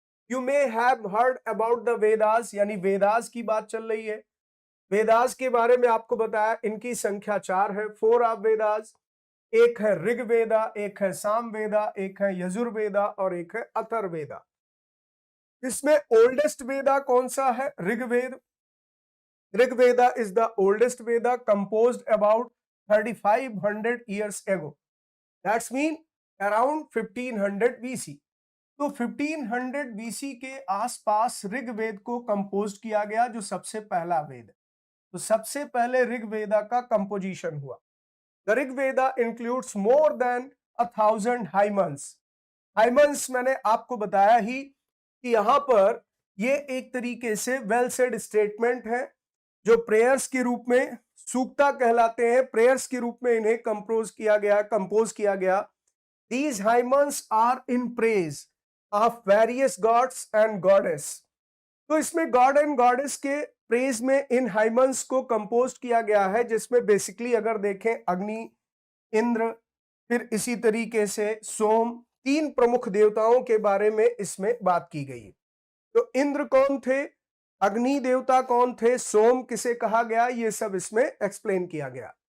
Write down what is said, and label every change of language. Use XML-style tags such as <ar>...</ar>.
<en>you may have heard about the Vedas,</en> <hi>यानी वेदास की बात चल रही है। वेदास के बारे में आपको बताया, इनकी संख्या 4 है, 4 ऑफ वेदास। एक है ऋग्वेदा, एक है सामवेदा, एक है यजुर्वेदा और एक है अथर्ववेदा। इसमें ओल्डेस्ट वेदा कौन सा है? Rigveda.</hi> <en>Rigveda is the oldest Veda composed about 3500 years ago. That's mean around 1500 BC.</en> <hi>तो 1500 BC के आसपास ऋग्वेद को कंपोज किया गया, जो सबसे पहला वेद है। तो सबसे पहले ऋग्वेदा का कंपोजिशन हुआ।</hi> <en>The Rigveda includes more than 1000 hymns.</en> <hi>हाइमन्स मैंने आपको बताया ही कि यहां पर ये एक तरीके से वेल सेड स्टेटमेंट है, जो प्रेयर्स के रूप में सूक्ता कहलाते हैं। प्रेयर्स के रूप में इन्हें कंपोज किया गया।</hi> <en>These hymns are in praise of various gods and goddess.</en> <hi>तो इसमें गॉड एंड गॉडेस के प्रेज में इन हाइमन्स को कंपोज किया गया है, जिसमें बेसिकली अगर देखें अग्नि, इंद्र, फिर इसी तरीके से सोम, तीन प्रमुख देवताओं के बारे में इसमें बात की गई। तो इंद्र कौन थे, अग्नि देवता कौन थे, सोम किसे कहा गया, ये सब इसमें एक्सप्लेन किया गया।</hi>